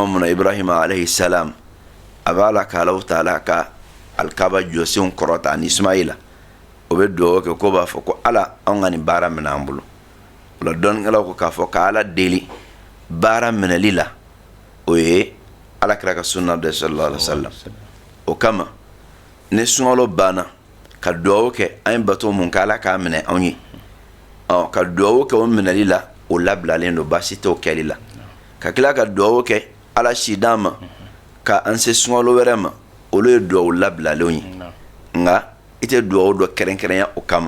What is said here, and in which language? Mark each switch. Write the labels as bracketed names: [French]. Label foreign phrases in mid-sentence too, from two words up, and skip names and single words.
[Bambara] mun ibrahima [Arabic] عليه السلام [Bambara] abala ka [Arabic] الله تعالى [Bambara] ka alkaba josin korota ni ismaila o be do ke ko ba fɔ ko ala an ga ni baara mina an bolo la don ngala ko ka fɔ ka ala deli baara minali la o ye ala kira ka sunna de [Arabic] صلى الله عليه وسلم [Bambara] o kama ne sunkalo bana ka duwawu kɛ an bato mun ka ala k'a minɛ anw ye ka duwawu kɛ o minɛli la o labilalen don baasi t'o kɛli la ka tila ka duwawu kɛ ala si d'an ma ka an se sunkalo wɛrɛ ma olu ye duwawu labilalenw ye nka i tɛ duwawu dɔ kɛrɛnkɛrɛnya o kama